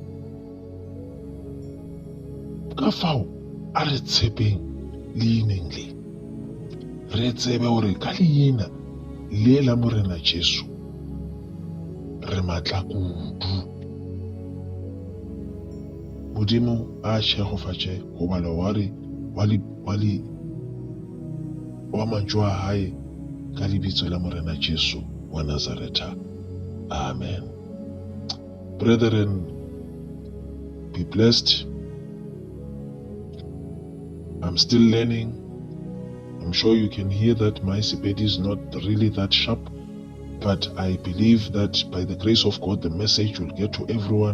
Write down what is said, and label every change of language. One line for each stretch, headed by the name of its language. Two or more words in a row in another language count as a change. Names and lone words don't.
Northern Sotho: Ka fao a re tshepeng leineng le, re tsebe gore ka leina le la morena Jesu re matla kudu. Modimo a tšhegofatše go bala wa mantšu a hae ka lebitso la morena Jesu wa Nazareta.
English: Amen. Brethren, be blessed. I'm still learning. I'm sure you can hear that my Sepedi is not really that sharp, but I believe that by the grace of God, the message will get to everyone.